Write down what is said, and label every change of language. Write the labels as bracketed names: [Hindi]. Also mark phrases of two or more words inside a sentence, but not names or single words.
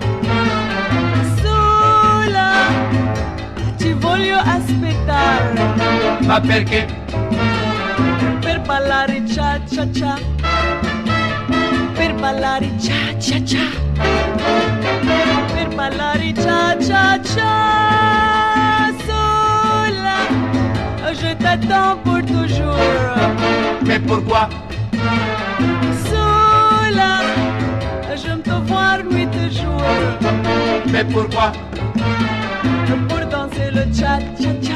[Italian] Sola, ti voglio aspettare. Ma perché? Per ballare cia cia cia. Per ballare cia cia cia. Per ballare cia cia cia. [French] Sola, je t'attends pour toujours. Mais pourquoi? Sola, j'aime te voir nuit et jour. Mais pourquoi? Pour danser le cha cha cha.